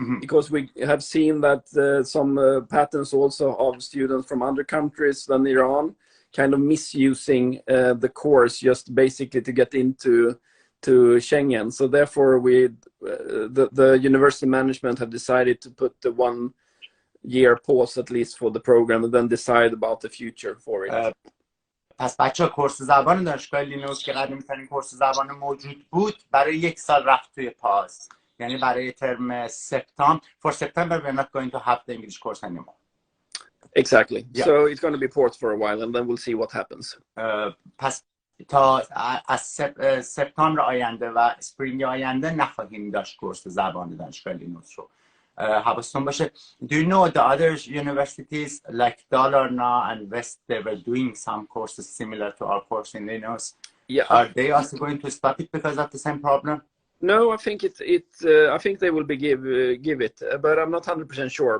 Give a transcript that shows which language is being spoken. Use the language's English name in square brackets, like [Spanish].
[English] Because we have seen that some patterns also of students from other countries than Iran kind of misusing the course just basically to get into Schengen. So therefore, the university management have decided to put the 1 year pause at least for the program, and then decide about the future for it. [Persian] پس بچه ها کورس زبان دانشگاه لینئوس که قدیمی ترین کورس زبان موجود بود برای 1 سال رفت توی پاس. یعنی برای ترم سپتامبر. [English] For September we're not going to have the English course anymore. Exactly. Yeah. So it's going to be paused for a while, and then we'll see what happens. [Persian] پس تا از سپتامبر آینده و اسپرینگ آینده نخواهیم داشت کورس زبان دانشگاه لینئوس رو. حواستون باشه. [English] Do you know the other universities like Dalarna and West, they were doing some courses similar to our course in Linux? Yeah. Are they also going to stop it because of the same problem? No, I think I think they will give it, but I'm not 100% sure.